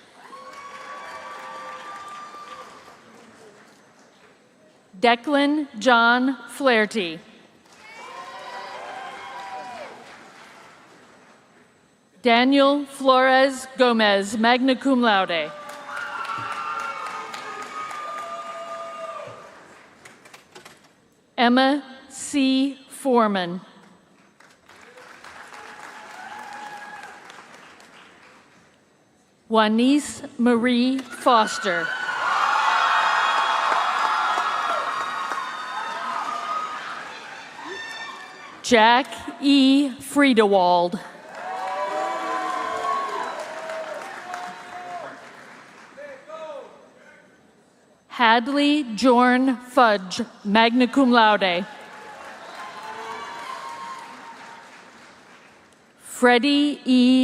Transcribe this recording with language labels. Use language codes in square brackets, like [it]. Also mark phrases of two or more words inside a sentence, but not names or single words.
[en] Declan John Flaherty. Daniel Flores Gomez, [la] magna cum laude. [en] Emma C. Foreman. Juanice Marie Foster. Jack E. Friedewald. Hadley Jorn Fudge, [la] magna cum laude. [en] Freddie E.